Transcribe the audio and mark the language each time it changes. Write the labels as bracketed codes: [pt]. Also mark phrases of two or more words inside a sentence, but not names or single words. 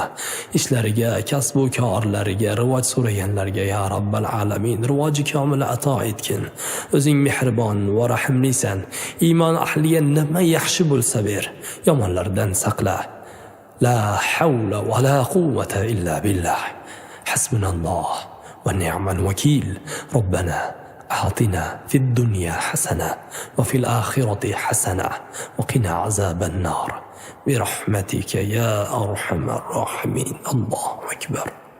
[uz] Ishlariga, kasb-u korlariga, rivoj so'raganlarga [ar] يا رب العالمين [uz] rivoji komil ato etgin. O'zing mehribon va rahimlisan. Iymon ahliga nima yaxshi bo'lsa ber, yomonlardan saqla. [ar] لا حول ولا قوة إلا بالله. حسبنا الله ونعم الوكيل. ربنا أعطنا في الدنيا حسنة وفي الآخرة حسنة وقنا عذاب النار برحمتك يا أرحم الراحمين. الله أكبر.